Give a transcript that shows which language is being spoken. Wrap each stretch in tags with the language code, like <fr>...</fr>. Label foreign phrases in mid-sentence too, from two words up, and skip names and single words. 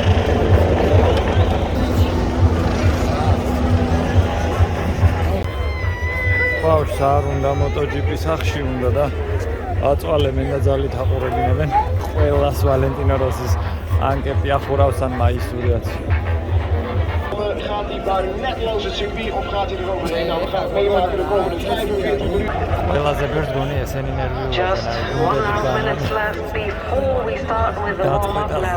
<ka>ბავშვს არ უნდა MotoGP სახში უნდა და აწვალებენ და ძალით აყურებინებენ ყველას ვალენტინო როსის ანკეტი ახურავს ან მაისურიაც.</ka> <nl>gaat hij daar netteloos het circuit of gaat hij er overheen? Nou, we gaan het meemaken de komende 45 minuten.</nl> <en>Just 1.5 minutes left before we start with the warm-up lap.</en>